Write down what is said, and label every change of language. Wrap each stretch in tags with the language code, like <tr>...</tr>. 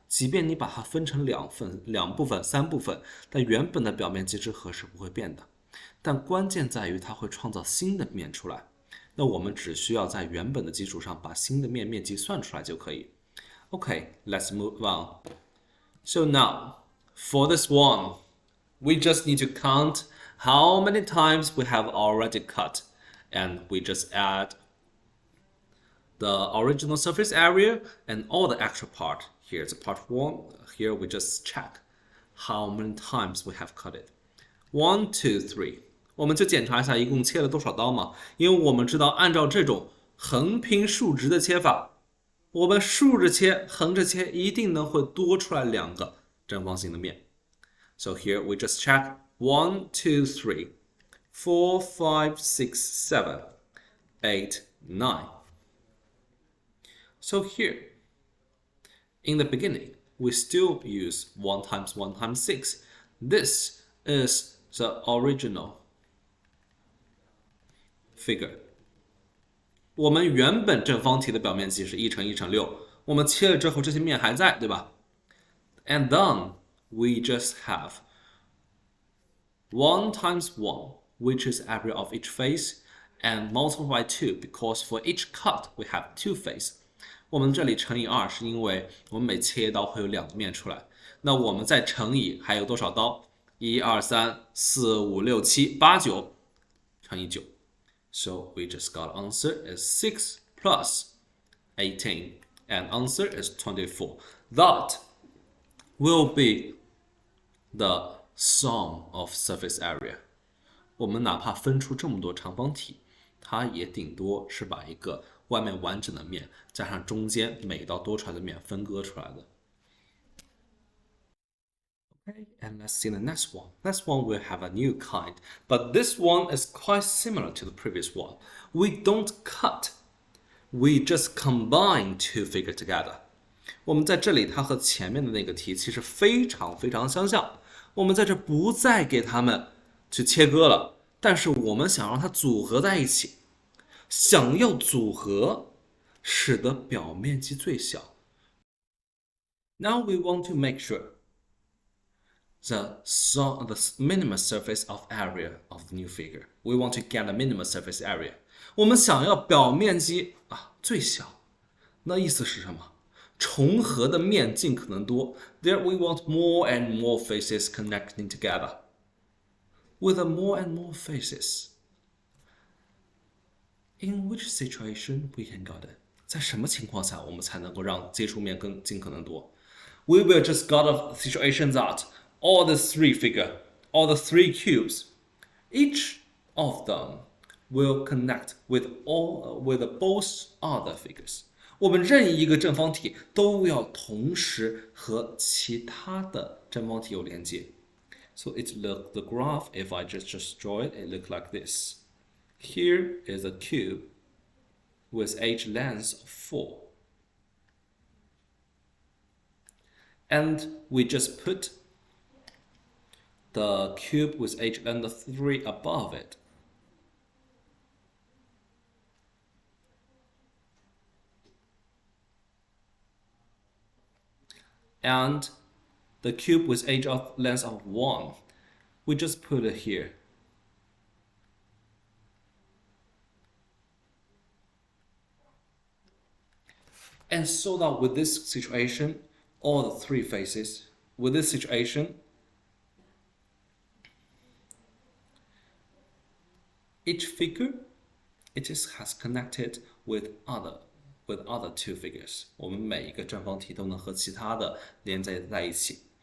<zh>即便你把它分成两部分、3部分，但原本的表面积之和是不会变的。但关键在于它会创造新的面出来。那我们只需要在原本的基础上把新的面积算出来就可以。</zh> <en>Okay, let's move on. So now, for this one, we just need to count how many times we have already cut, and we just add the original surface area and all the extra part. Here's part 1. Here we just check how many times we have cut it. 1, 2, 3.</en> <zh>我们就检查一下一共切了多少刀嘛，因为我们知道按照这种横平竖直的切法，我们竖着切、横着切一定能会多出来2个正方形的面。</zh> <en>So here we just check 1, 2, 3, 4, 5, 6, 7, 8, 9. So here, in the beginning, we still use 1 times 1 times 6. This is the original figure.</en> <zh>我们原本正方体的表面积是1乘1乘6，我们切了之后这些面还在，对吧？</zh> <en>And then we just have 1 times 1, which is area of each face, and multiply by 2 because for each cut we have 2 faces.</en> <zh>我们这里乘以2是因为我们每切一刀会有2个面出来，那我们再乘以还有多少刀？1、2、3、4、5、6、7、8、9乘以9。</zh> <en>So we just got answer is 6 plus 18, and answer is 24. That will be the sum of surface area.</en> <zh>我们哪怕分出这么多长方体，它也顶多是把一个外面完整的面加上中间每一道多出来的面分割出来的。</zh> <en>Okay, and let's see the next one. Next one will have a new kind, but this one is quite similar to the previous one. We don't cut, we just combine 2 figures together.</en> <zh>我们在这里，它和前面的那个题其实非常相像。我们在这不再给它们去切割了，但是我们想让它组合在一起，想要组合，使得表面积最小。</zh> <en>Now we want to make sure the minimum surface of area of the new figure. We want to get a minimum surface area.</en> <zh>我们想要表面积最小，那意思是什么？重合的面尽可能多。</zh> <en>There we want more and more faces connecting together. With more and more faces, in which situation we can get it?</en> <zh>在什么情况下我们才能够让接触面更尽可能多？</zh> <en>We will just got a situation that all the 3 cubes, each of them will connect with both other figures.</en> <zh>我们任意一个正方体都要同时和其他的正方体有连接。</zh> <en>So the graph, if I just draw it, it looks like this. Here is a cube with edge length of 4. And we just put the cube with edge length of 3 above it. And the cube with edge length of 1, we just put it here. And so that with this situation, all the 3 faces, with this situation, each figure, it just has connected with other with other two figures.</en> <zh>我们每一个正方体都能和其他的连接在一起。</zh>